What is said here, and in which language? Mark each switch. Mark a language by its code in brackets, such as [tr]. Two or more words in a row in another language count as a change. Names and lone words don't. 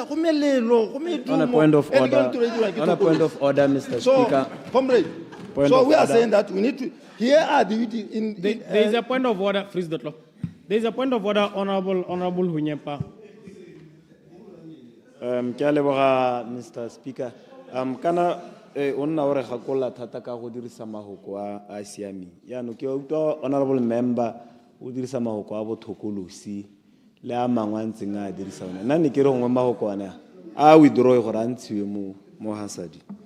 [en] On a point of order, Mr. Speaker. Comrade, so we are saying that we need to. Here are the. There is a point of order. Freeze the clock. There is a point of order, Honorable Hunyepa. Mr. Speaker. [tn] Kana onna ore gakola thata ka go dirisa mahoko a siami ya no ke utlwa [en] honorable member [tn] o dirisa mahoko a bothokolosi le a mangwantseng a dirisa ona nna ne ke re ngwe mahoko ana a withdraw go rantshiwe mo hasadi